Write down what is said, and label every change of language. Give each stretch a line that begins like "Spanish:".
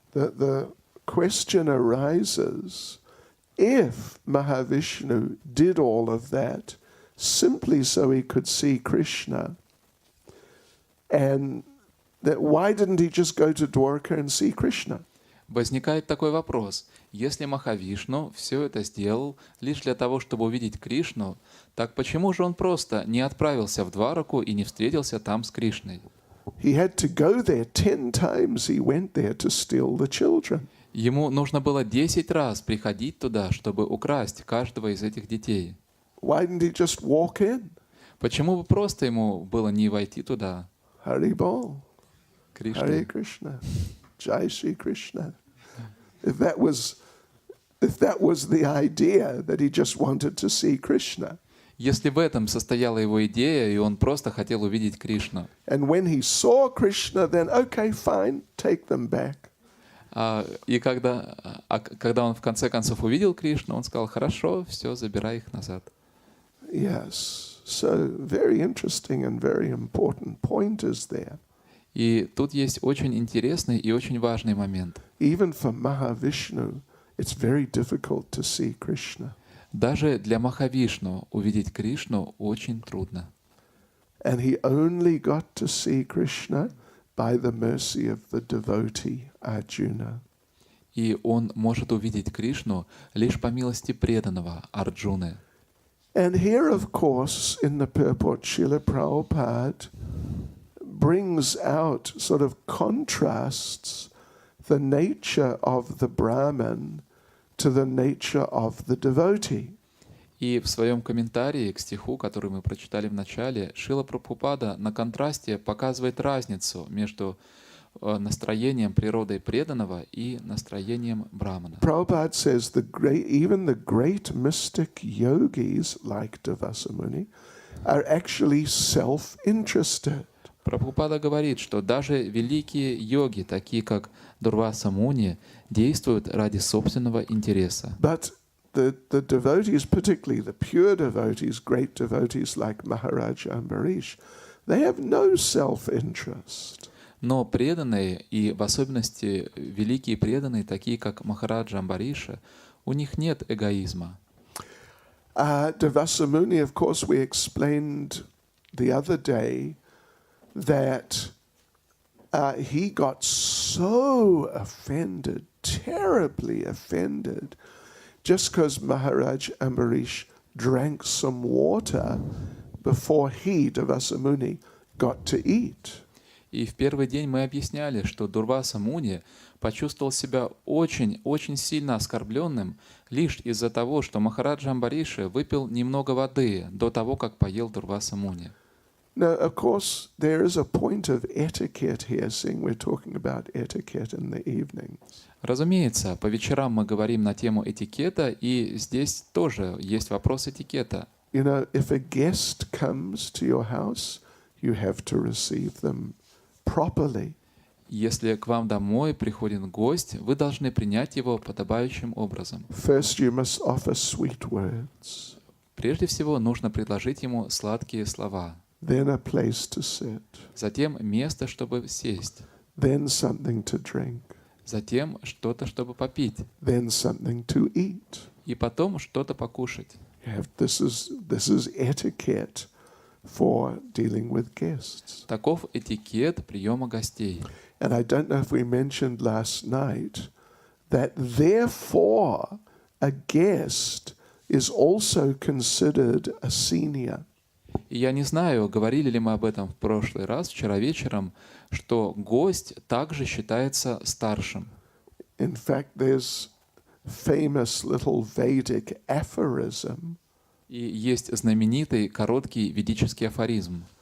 English: The question arises, if Mahavishnu did all of that simply so he could see Krishna, and that why didn't he just go to Dwarka and see Krishna?
Russian: Возникает такой вопрос. Если Махавишну все это сделал лишь для того, чтобы увидеть Кришну, так почему же он просто не отправился в Двараку и не встретился там с Кришной?
English: He had to go there 10 times. He went there to steal the children.
Russian: Ему нужно было 10 раз приходить туда, чтобы украсть каждого из этих детей.
English: Why didn't he just walk in?
Russian: Почему бы просто ему было не войти туда?
Bangla: Hari Bol,
Russian: Кришна.
Hindi: Hare Krishna, Jai Shri Krishna.
English: If that was the idea that he just wanted to see Krishna.
Russian: Если в этом состояла его идея, и он просто хотел увидеть Кришну.
English: And when he saw Krishna, then okay, fine, take them back.
Russian: И когда он в конце концов увидел Кришну, он сказал: хорошо, все, забирай их назад.
English: Yes, so very interesting and very important point is there.
Russian: И тут есть очень интересный и очень важный момент.
English: Even for Mahavishnu, it's very difficult to see Krishna.
Russian: Даже для Махавишну увидеть Кришну очень трудно.
English: And he only got to see Krishna by the mercy of the devotee Arjuna.
Russian: И он может увидеть Кришну лишь по милости преданного Арджуны.
English: And here, of course, in the purport, Srila Prabhupada brings out, sort of contrasts the nature of the Brahman to the nature of the devotee.
Russian: И в своем комментарии к стиху, который мы прочитали в начале, Шрила Прабхупада на контрасте показывает разницу между настроением природой преданного и настроением брамана.
English: Prabhupada says even the great mystic yogis like Devasa Muni are actually self-interested.
Russian: Прабхупада говорит, что даже великие йоги, такие как Дурваса Муни, действуют ради собственного интереса.
English: But the devotees, particularly the pure devotees, great devotees like Mахарадж Ambarish, they have no self-interest.
Russian: Но преданные, и в особенности великие преданные, такие как Махараджа Амбариша, у них нет эгоизма.
English: Devasa Muni, of course, we explained the other day that he got so offended, terribly offended, just because Maharaj Ambarish drank some water before he, Devasa Muni, got to eat.
Russian: И в первый день мы объясняли, что Дурваса Муни почувствовал себя очень сильно оскорбленным лишь из-за того, что Махараджа Амбариша выпил немного воды до того, как поел Дурваса Муни.
English: Now, of course, there is a point of etiquette here, seeing we're talking about etiquette in the evenings.
Russian: Разумеется, по вечерам мы говорим на тему этикета, и здесь тоже есть вопрос этикета.
English: You know, if a guest comes to your house, you have to receive them properly.
Russian: Если к вам домой приходит гость, вы должны принять его подобающим образом.
English: First, you must offer sweet words.
Russian: Прежде всего, нужно предложить ему сладкие слова.
English: Then a place to sit.
Russian: Затем место, чтобы сесть.
English: Then something to drink.
Russian: Затем что-то, чтобы попить.
English: Then something to eat.
Russian: И потом что-то покушать.
English: This is etiquette for dealing with guests.
Russian: Таков этикет приема гостей.
English: And I don't know if we mentioned last night that therefore a guest is also considered a senior.
Russian: И я не знаю, говорили ли мы об этом в прошлый раз, вчера вечером, что гость также считается старшим.
English: In fact, there's famous little Vedic aphorism.
Russian: И есть знаменитый короткий ведический афоризм.